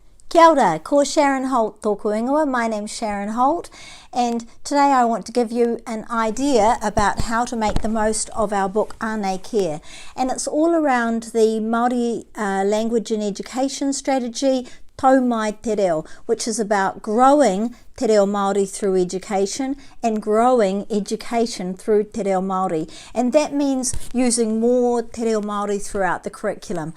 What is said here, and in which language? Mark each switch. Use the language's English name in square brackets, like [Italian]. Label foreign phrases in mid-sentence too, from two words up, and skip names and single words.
[Māori] Kia ora, ko Sharon Holt tōku ingoa. [English] My name's Sharon Holt, and today I want to give you an idea about how to make the most of our book Anei Kē, and it's all around the Māori language and education strategy, Tau mai Te Reo, which is about growing Te Reo Māori through education and growing education through Te Reo Māori, and that means using more Te Reo Māori throughout the curriculum.